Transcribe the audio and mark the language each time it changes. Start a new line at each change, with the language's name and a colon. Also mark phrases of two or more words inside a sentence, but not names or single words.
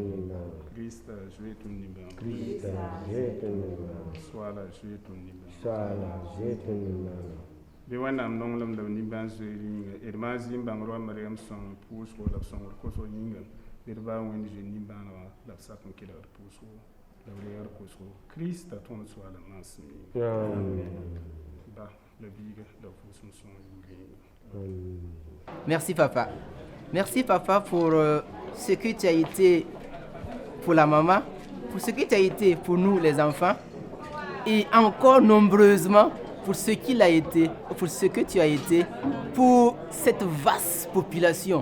Mossi: ninga krista zoe tɩ ninga krista zoe tɩ ninga soa la zoe tɩ ninga soa la zoe tɩ ninga bɩ wẽnnaam nonglem la b nimbãan zoe yĩnga d maan zĩim bãng roa mariam sõng pʋʋsgo la b sõngd kosg yĩnga d baa wẽnd zoe nimbãanegã la b sak n kelgd pʋʋsgo la b reegd kosgo krista tõnd soa la maasem ba la biiga la vʋʋsem sõng yʋʋr yĩnga.
French: Merci papa. Merci papa pour ce que tu as été pour la maman, pour ce que tu as été pour nous les enfants et encore nombreusement pour ce qu'il a été, pour ce que tu as été pour cette vaste population.